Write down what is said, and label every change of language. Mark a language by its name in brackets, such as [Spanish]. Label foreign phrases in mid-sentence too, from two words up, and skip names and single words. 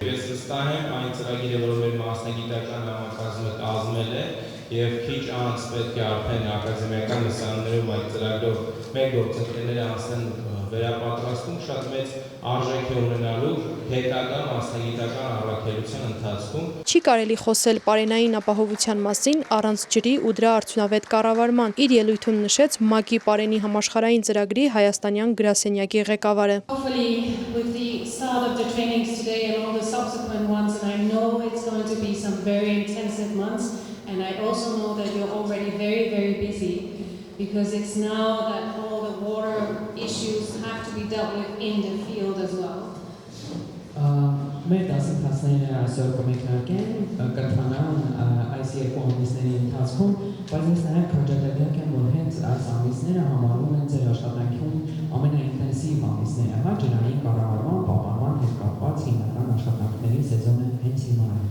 [Armenian] Ես վստահ եմ այն ծրագիրը, որ մեր մասնագիտական համակազմը կազմել է, եւ քիչ անց պետք է արդեն ակադեմիական լսարաններում այդ ծրագրով մեր գործընկերները անցնեն վերապատրաստում, շատ մեծ արժեք է ունենալու հետագա մասնագիտական առաքելության ընթացքում։ Չի կարելի խոսել պարենային ապահովության մասին առանց ջրի ու դրա արդյունավետ կառավարման։ Իր ելույթում նշեց ՄԱԿ-ի պարենի համաշխարհային ծրագրի հայաստանյան գրասենյակի ղեկավարը։ [English] And I also know that you're already very, very busy because it's now that all the water issues have to be dealt with in the field as well. [Armenian] Մեր դասընթացները այսօր կմեկնարկեն կրթանան այս երկու ամիսների ընթացքում, բայց ես նաև քաջատեղյակ եմ, որ հենց այս ամիսները համարվում են ձեր աշխատանքում ամենաինտենսիվ ամիսները, ջրային կառավարման, պահպանման հետ կապված հիմնական աշխատանքների սեզոնը հենց հիմա է։